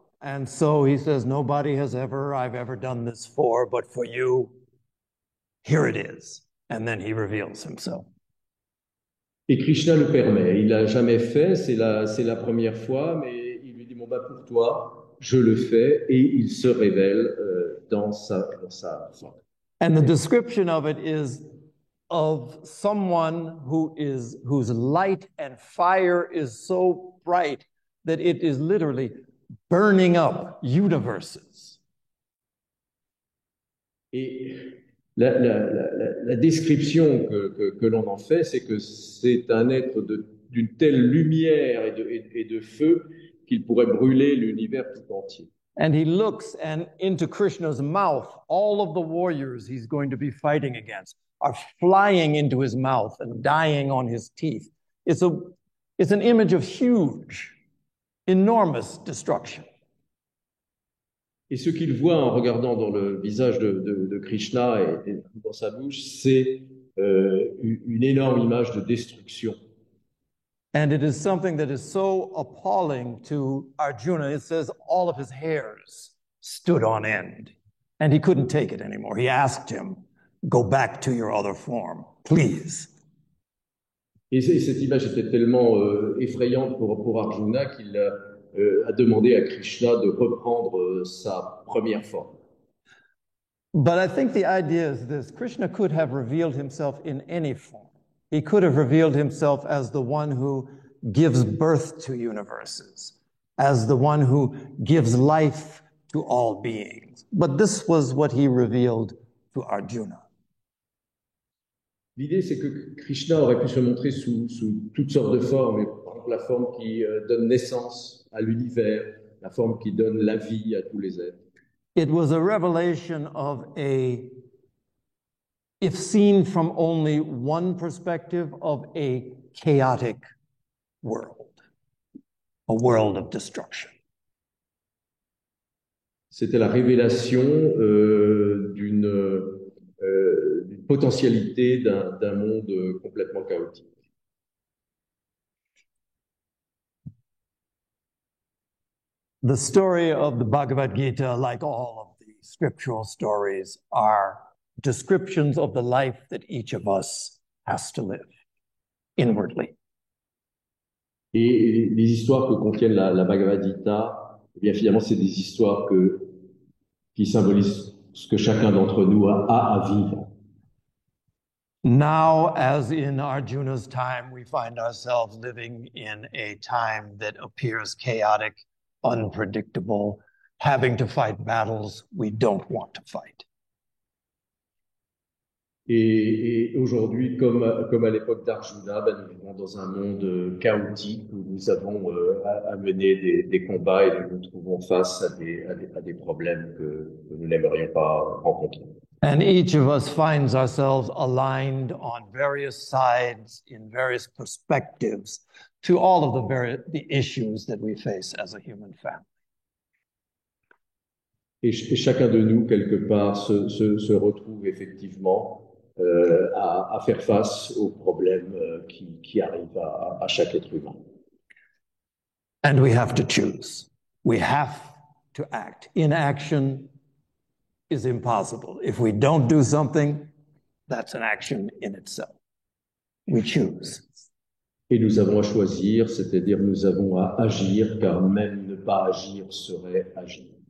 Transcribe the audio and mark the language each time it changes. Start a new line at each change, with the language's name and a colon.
English: And so he says, nobody I've ever done this for, but for you, here it is. And then he reveals himself.
French: Et Krishna le permet. Il l'a jamais fait, c'est la première fois, mais il lui dit, bon, bah, pour toi, je le fais, et il se révèle dans sa forme.
English: And the description of it is of someone whose light and fire is so bright that it is literally burning up universes.
French: Et la description que l'on en fait, c'est que c'est un être d'une telle lumière et de feu qu'il pourrait brûler l'univers tout entier.
English: And he looks and into Krishna's mouth, all of the warriors he's going to be fighting against are flying into his mouth and dying on his teeth. It's an image of huge, enormous destruction.
French: Et ce qu'il voit en regardant dans le visage de Krishna et dans sa bouche, c'est une énorme image de destruction.
English: And it is something that is so appalling to Arjuna. It says all of his hairs stood on end, and he couldn't take it anymore. He asked him, "Go back to your other form, please."
French: Et cette image était tellement effrayante pour Arjuna qu'il a demandé à Krishna de reprendre sa première forme.
English: But I think the idea is this: Krishna could have revealed himself in any form. He could have revealed himself as the one who gives birth to universes, as the one who gives life to all beings. But this was what he revealed to Arjuna.
French: L'idée, c'est que Krishna aurait pu se montrer sous toutes sortes de formes, et par exemple la forme qui donne naissance à l'univers, la forme qui donne la vie à tous les êtres.
English: It was a revelation of if seen from only one perspective, of a chaotic world, a world of destruction.
French: C'était la révélation d'une potentialité d'un monde complètement chaotique.
English: The story of the Bhagavad Gita, like all of the scriptural stories, are descriptions of the life that each of us has to live inwardly.
French: Et les histoires que contiennent la Bhagavad Gita, eh bien finalement, c'est des histoires qui symbolisent ce que chacun d'entre nous a à vivre.
English: Now, as in Arjuna's time, we find ourselves living in a time that appears chaotic, unpredictable, having to fight battles we don't want to fight.
French: Et aujourd'hui, comme à l'époque d'Arjuna, nous vivons dans un monde chaotique où nous avons à mener des combats et nous nous trouvons face à des problèmes que nous n'aimerions pas rencontrer.
English: And each of us finds ourselves aligned on various sides, in various perspectives, to all of the issues that we face as a human family.
French: Et chacun de nous, quelque part, se retrouve effectivement à faire face aux problèmes qui arrivent à chaque être humain.
English: And we have to choose. We have to act. Inaction is impossible. If we don't do something, that's an action in itself. We choose.
French: Et nous avons à choisir, c'est-à-dire nous avons à agir, car même ne pas agir serait agir.